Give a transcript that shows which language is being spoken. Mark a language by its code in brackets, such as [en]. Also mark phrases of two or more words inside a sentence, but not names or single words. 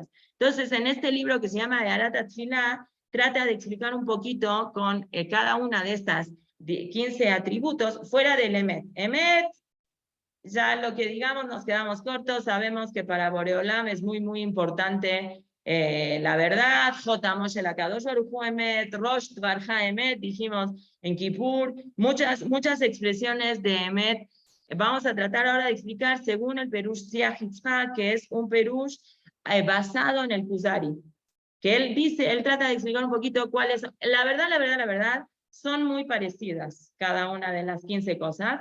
[es] Entonces, en este libro que se llama de Arat Tefilá, trata de explicar un poquito con cada una de estas 15 atributos fuera del Emet. Emet, ya lo que digamos nos quedamos cortos, sabemos que para Boreolam es muy, muy importante la verdad. [he] J. משה לקדוש ברוך הוא אמת, ראש דברך אמת, [es] dijimos en Kippur, muchas expresiones de Emet. Vamos a tratar ahora de explicar según el Perush Siach Yitzhak, que es un Perush basado en el Kuzari, que él trata de explicar un poquito cuál es, la verdad, son muy parecidas cada una de las 15 cosas.